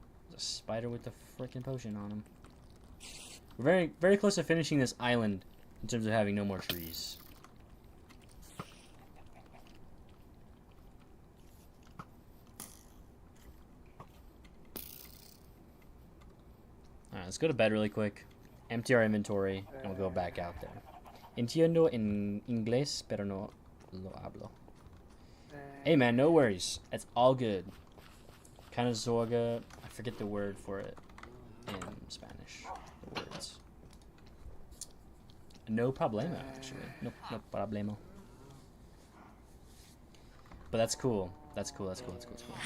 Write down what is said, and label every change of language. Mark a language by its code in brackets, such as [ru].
[en] There's a spider with the freaking potion on him. We're very, very close to finishing this island in terms of having no more trees. Alright, let's go to bed really quick. Empty our inventory, and we'll go back out there. [es] Entiendo en inglés, pero no lo hablo. [en] Hey man, no worries. It's all good. Kind of zorga. I forget the word for it in Spanish. The words. No problema, actually. No problema. But that's cool. That's cool. That's cool. That's cool. That's cool.